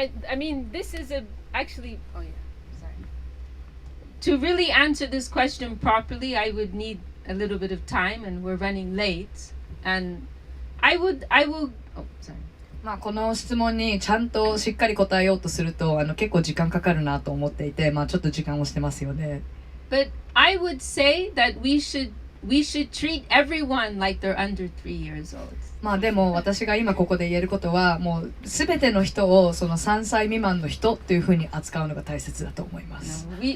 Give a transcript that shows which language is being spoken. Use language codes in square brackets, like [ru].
[en] I mean, this is actually. Oh yeah, sorry. To really answer this question properly, I would need a little bit of time, and we're running late. And I will. Oh, sorry. [ja] まあこの質問にちゃんとしっかり答えようとすると結構時間かかるなと思っていて、まあちょっと時間をしてますよね。 [en] But I would say that we should treat everyone like they're under 3 years old. [ja] まあでも私が今ここで言えることはもう全ての人をその3歳未満の人というふうに扱うのが大切だと思います。